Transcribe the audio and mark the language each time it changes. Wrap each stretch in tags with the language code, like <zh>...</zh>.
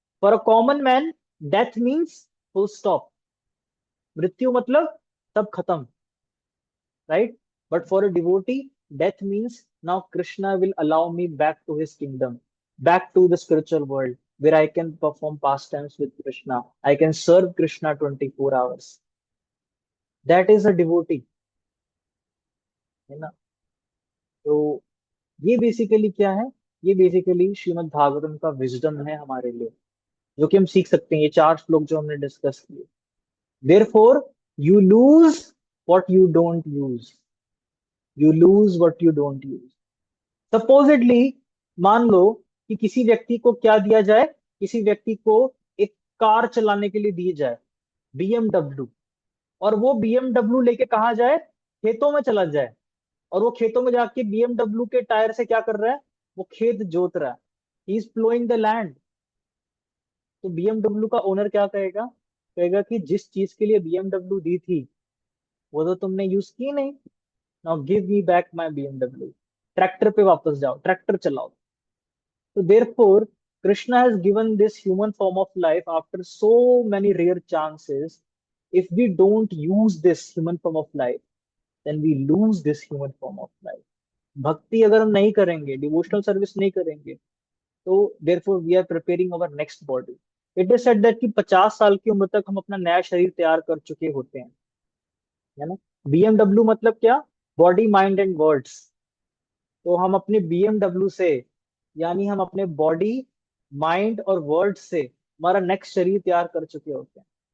<en>For a common man, death means full stop.</en> <hi>मृत्यु मतलब सब खत्म, right?</hi> <en>But for a devotee, death means now Krishna will allow me back to his kingdom, back to the spiritual world, where I can perform pastimes with Krishna. I can serve Krishna 24 hours. That is a devotee,</en> <hi>है ना? तो ये basically क्या है? ये basically Shrimad Bhagavatam का wisdom है हमारे लिए, जो कि हम सीख सकते हैं, ये 4 श्लोक जो हमने डिस्कस किए.</hi> <en>Therefore, you lose what you don't use. You lose what you don't use.</en> <hi>Supposedly, मान लो कि किसी व्यक्ति को क्या दिया जाए, किसी व्यक्ति को एक कार चलाने के लिए दी जाए, BMW, और वो BMW लेके कहा जाए, खेतों में चला जाए, और वो खेतों में जाके BMW के टायर से क्या कर रहा है? वो खेत जोत रहा है.</hi> <en>He is ploughing the land.</en> <hi>तो BMW का ओनर क्या कहेगा? कहेगा कि जिस चीज के लिए BMW दी थी, वो तो तुमने यूज की नहीं.</hi> <en>Now give me back my BMW.</en> <hi>Tractor पे वापस जाओ, ट्रैक्टर चलाओ.</hi> <en>So therefore, Krishna has given this human form of life after so many rare chances. If we don't use this human form of life, then we lose this human form of life.</en> <hi>भक्ति अगर हम नहीं करेंगे, devotional service नहीं करेंगे, तो</hi> <en>therefore we are preparing our next body. It is said that</en> <hi>कि 50 साल की उम्र तक हम अपना नया शरीर तैयार कर चुके होते हैं, है ना? BMW मतलब क्या?</hi> <en>Body, mind and words.</en> <hi>तो हम अपने BMW से, यानी हम अपने बॉडी, माइंड और वर्ड से हमारा नेक्स्ट शरीर तैयार कर चुके होते हैं.</hi>